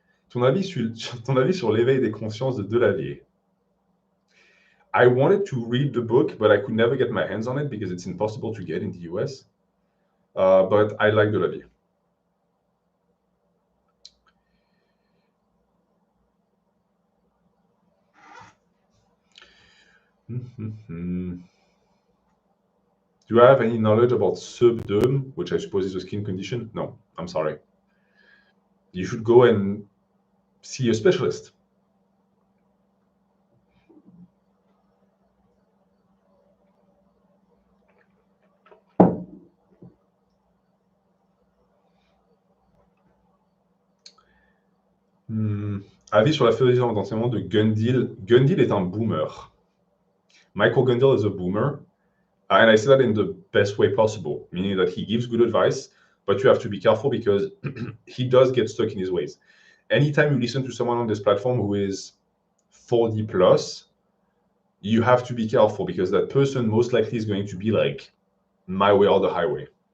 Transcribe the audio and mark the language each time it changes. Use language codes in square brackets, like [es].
[fr] Ton avis sur l'éveil des consciences de Delavier? [en] I wanted to read the book, but I could never get my hands on it because it's impossible to get in the US. But I like Delavier. Do you have any knowledge about subderm, which I suppose is a skin condition? No, I'm sorry. You should go and see a specialist. [fr] Avis sur la philosophie d'enseignement de Gundil. Gundil est un boomer. [en] Michael Gundil is a boomer. And I say that in the best way possible, meaning that he gives good advice, but you have to be careful because he does get stuck in his ways. Anytime you listen to someone on this platform who is 40 plus, you have to be careful because that person most likely is going to be like my way or the highway.